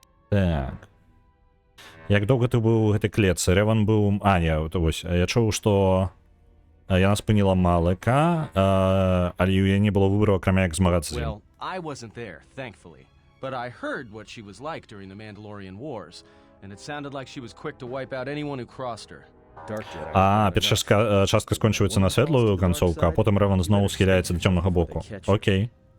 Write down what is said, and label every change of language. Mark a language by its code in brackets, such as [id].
[be] Так. Як доўга ты быў у гэтай клетцы? Рэван быў... не, вось, я чуў, што яна спыніла Малыка, але ў яе не было выбару, акрамя як змагацца з ім. [en] Well, I wasn't there, thankfully. But I heard what she was like during the Mandalorian Wars, and it sounded like she was quick to wipe out anyone who crossed her. [be] Перша частка скончваецца на светлую канцоўку, а потым Рэван зноў схіляецца да цёмнага боку. Окей.